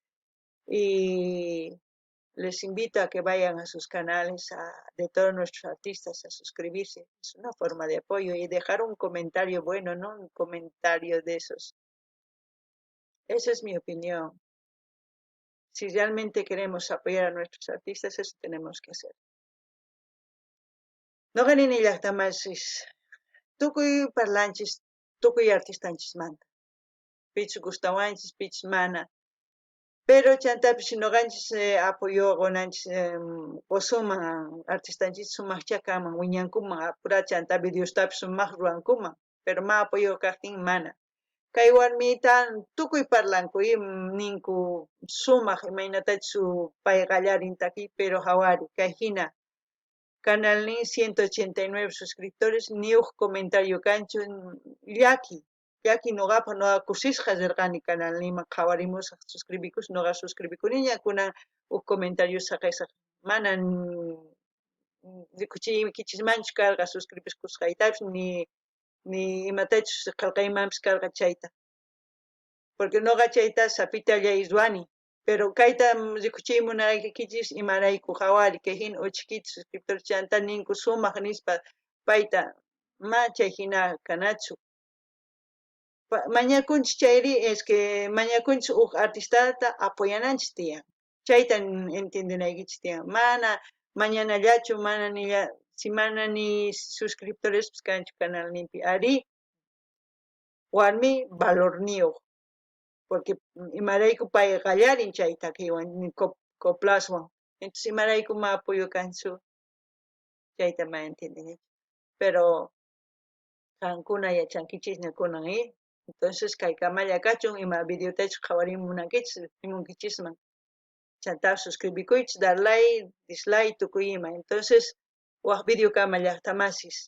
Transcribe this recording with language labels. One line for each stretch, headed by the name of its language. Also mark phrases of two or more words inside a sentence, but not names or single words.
Spanish: Y les invito a que vayan a sus canales de todos nuestros artistas a suscribirse. Es una forma de apoyo y dejar un comentario bueno, no un comentario de esos. Esa es mi opinión. Si realmente queremos apoyar a nuestros artistas, eso tenemos que hacer.
Quechua: No ganin llaqtamanchis, tukuy parlanchis, tukuy artistanchis manta. Pichu gustawanchis, pichu mana. Pero chantapish noqanchis apoyo qonanchis qusuman artistanchis sumaqcha kaman wiñankuman apura chantapi Diostapi sumaq rurankuman. Pero ma apoyo kaqtin mana. Kay warmita tukuy parlanku ninku sumaq imaynatachu pay qallarin taki, pero hawari kay hina canal
Spanish: ni 189 suscriptores ni un comentario
Quechua: cancho llaki noqapa kusisqa rirqani canal nima qhawarimusaq suscribikush noqa suscribikuniña kunan
Spanish: un comentario
Quechua: saqisaq manan rikuchikichismanchu karqa suscribiskusqaytapish ni imatachus qillqaymanpis karqa chayta porque noqa chayta sapitalla ruani. Pero kayta rikuchimunaykichis imarayku hawari kay hina uchikita suscriptor chanta ninku sumaq nispa payta ma chay hina kanachu. Mañakunchis chayri
Spanish: es que
Quechua: mañakunchis uk artistata apoyananchis tiyan. Chayta entendinaykichis tiyan. Mana mañanallachu si mana ni suscriptores kanchu canalninpi ari warmi valorniyuq. Porque imarayku pay qallarin chay takiwan coplaswan. Entonces imarayku ma apoyo kanchu chayta ma entendini. Pero qankuna yachankichisña kunan entonces kay kamalla kachun ima videotachu qhawarimunankichis rimunkichisman. Chanta suscribikuychis,
Spanish: dar like, dislike
Quechua: tukuy ima. Entonces waq video kama llaqtamasis.